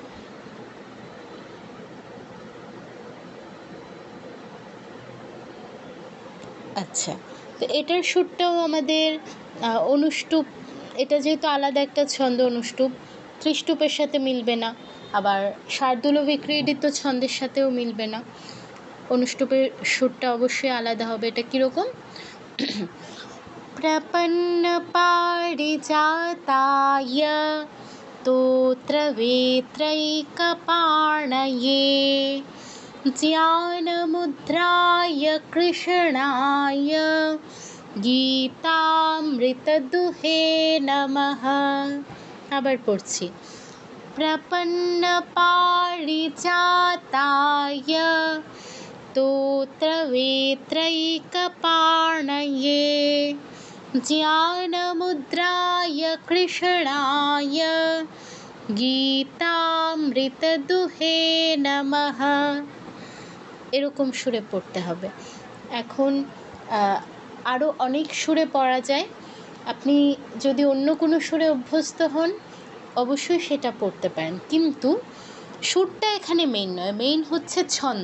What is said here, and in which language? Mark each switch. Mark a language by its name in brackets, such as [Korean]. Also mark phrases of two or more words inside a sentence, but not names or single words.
[Bangla] আচ্ছা, তো এটার সুরটাও আমাদের অনুষ্টুপ, এটা যেহেতু আলাদা একটা ছন্দ, অনুষ্টুপ ত্রিষ্টুপের সাথে মিলবে না, আবার শার্দুল বিক্রিডিত ছন্দের সাথেও মিলবে না, অনুষ্টুপের সুরটা অবশ্যই আলাদা হবে। এটা কীরকম? [Sanskrit] প্রপন্ন পারিজাতায় স্তোত্রবেত্রৈ কপাণয়ে ज्ञानमुद्राय कृष्णाय गीतामृतदुहे नमः। [Bangla] আবার পড়ছি। [Sanskrit] प्रपन्नपारिजाताय स्तोत्रवेत्रैकपाणये ज्ञानमुद्राय कृष्णाय গীতামৃতদুহে নমঃ। [Bangla] এরকম সুরে পড়তে হবে। এখন আরও অনেক সুরে পড়া যায়। আপনি যদি অন্য কোনো সুরে অভ্যস্ত হন অবশ্যই সেটা পড়তে পারেন, কিন্তু সুরটা এখানে মেইন নয়, মেইন হচ্ছে ছন্দ।